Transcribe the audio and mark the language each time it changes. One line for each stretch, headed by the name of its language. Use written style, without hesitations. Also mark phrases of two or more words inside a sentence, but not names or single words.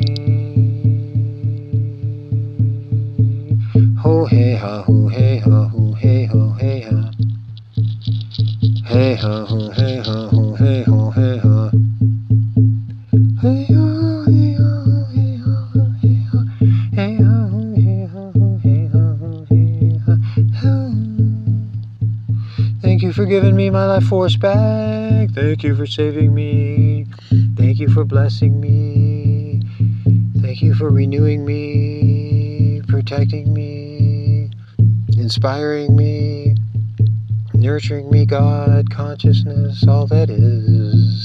English: Ho hey ha ho, hey ha ho, hey ho, hey ha. Hey ha ho, hey ha ho, hey ho, hey ha. Hey ha, hey ha, hey ha, hey ha. Hey ha ho, hey ha ho, hey ha ho, hey ha. Thank you for giving me my life force back. Thank you for saving me. Thank you for blessing me. Thank you for renewing me, protecting me, inspiring me, nurturing me, God, consciousness, all that is.